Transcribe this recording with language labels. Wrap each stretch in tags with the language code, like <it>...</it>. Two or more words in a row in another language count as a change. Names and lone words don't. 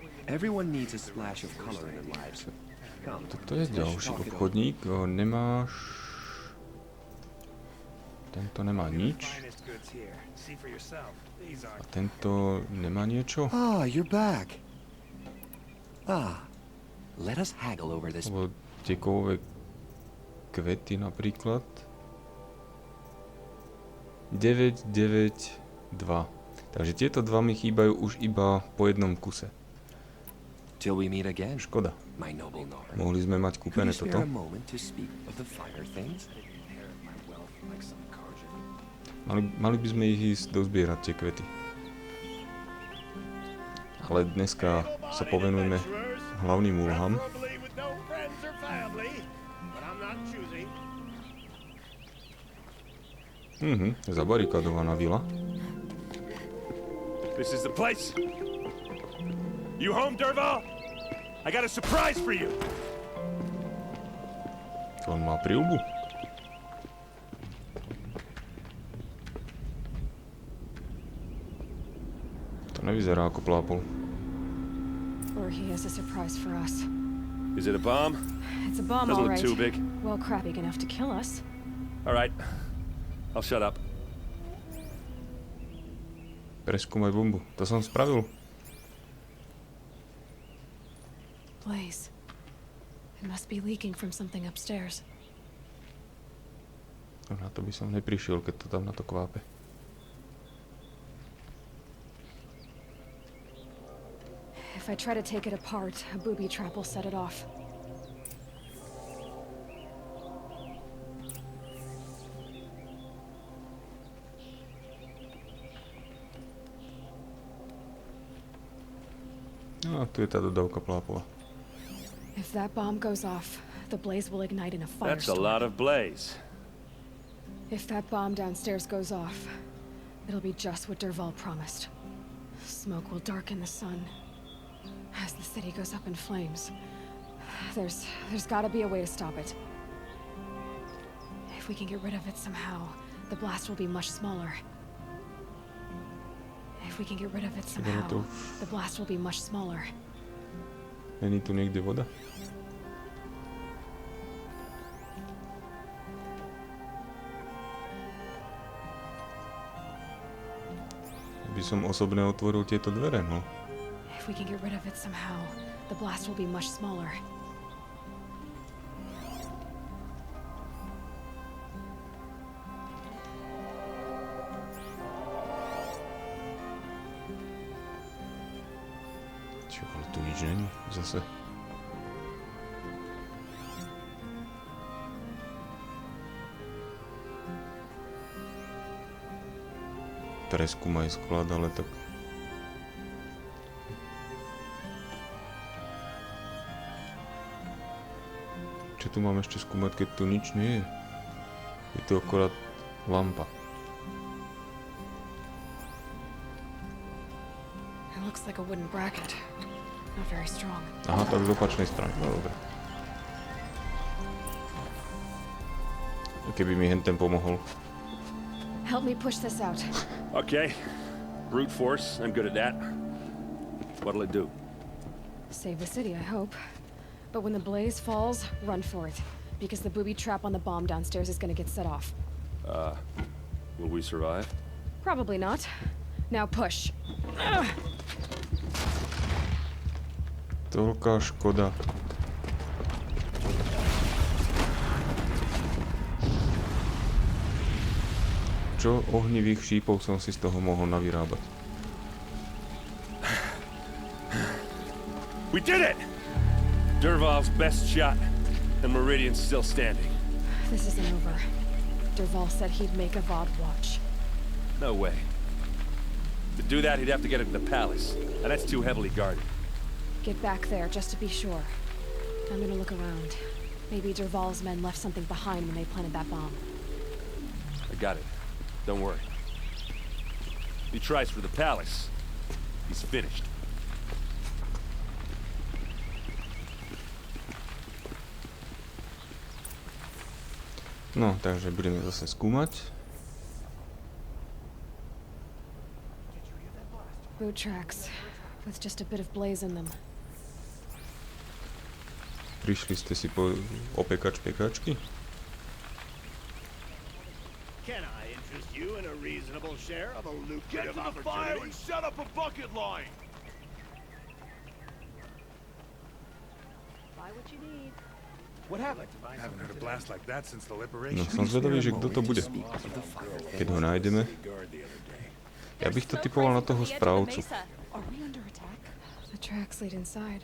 <en>Everyone needs a splash of color in their lives. Come.</en> <sk>Toto je ďalší obchodník. Nemáš... Tento nemá nič. A tento nemá niečo?</sk> <en>Ah, you're back. Ah, let us haggle over this.</en> <sk>Alebo tie kovové kvety napríklad. 992. Takže tieto dva mi chýbajú už iba po jednom kuse.</sk> <en>Till we meet again.</en> <sk>Škoda.</sk> <en>My noble Nora.</en> <sk>Mohli sme mať kúpené</sk> <en>Could you</en> <sk>toto.</sk> <en>spare a moment to speak of the finer things?</en> <sk>Mali by sme ich ísť dozbierať, tie kvety. Ale dneska sa povenujeme hlavným úlohám. Zabarikadovaná vila.</sk> <en>This is the place. You home, Derval? I got a surprise for you.</en> <sk>On má príľbu. To nevyzerá ako plápol.</sk> <en>Or he has a surprise for us. Is it a bomb? It's a bomb, Doesn't all look right. too big. Well, crap, big enough to kill us. All right. I'll shut up.</en> <sk>Preskúmaj bombu. To som spravil.</sk> <en>Blaze. It must be leaking from something upstairs.</en> <sk>Na to by som neprišiel, keď to tam na to kvápe.</sk> <en>If I try to take it apart, a booby trap will set it off.</en> <sk>No, tu je tá dodávka plápola.</sk> <en>If that bomb goes off, the blaze will ignite in a firestorm. That's a lot of blaze. If that bomb downstairs goes off, it'll be just what Derval promised. Smoke will darken the sun. As the city goes up in flames, there's gotta be a way to stop it. If we can get rid of it somehow, the blast will be much smaller. If we can get rid of it somehow, the blast will be much smaller.</en> <sk>Není tu niekde voda? By som osobne otvoril tieto dvere, no.</sk> <en>If we can get rid of it somehow, the blast will be much smaller.</en> <sk>Čo, ale tu nič není zase. Preskúmaj sklad, ale tak... Čo tu mám ešte skúmať, keď tu nič nie je? Je tu akorát lampa.</sk> <en>It looks like a wooden bracket. Not very strong.</en> <sk>Aha, tak z opačnej strany, no dobre. Keby mi henten pomohol.</sk> <en>Help me push this out. Okay. Brute force. I'm good at that. What'll it do? Save the city, I hope. But when the blaze falls, run for it. Because the booby trap on the bomb downstairs is gonna get set off. Will we survive? Probably not. Now push.</en> <sk>Toľká škoda. Čo ohnivých šípov som si z toho mohol navyrábať?</sk> <en>We did it! Derval's best shot, and Meridian's still standing. This isn't over. Derval said he'd make a VOD watch. No way. To do that, he'd have to get into the palace, and that's too heavily guarded. Get back there, just to be sure. I'm gonna look around. Maybe Derval's men left something behind when they planted that bomb. I got it. Don't worry. He tries for the palace. He's finished.</en> <sk>No, takže budeme zase skúmať.</sk> <en>Boot tracks, with just a bit of blaze in them.</en> <sk>Prišli ste si po opekačky?</sk> <en>Can I interest you in a reasonable share of a lucrative opportunity? And set up a bucket line. Buy what you need. What happened? I haven't heard a blast like that since the</en> <sk>No,</sk> <en>liberation.</en> <sk>som zvedavý, že kto to bude. Keď ho nájdeme. Ja bych to typoval na toho správcu.</sk> <en>The tracks lead inside.</en>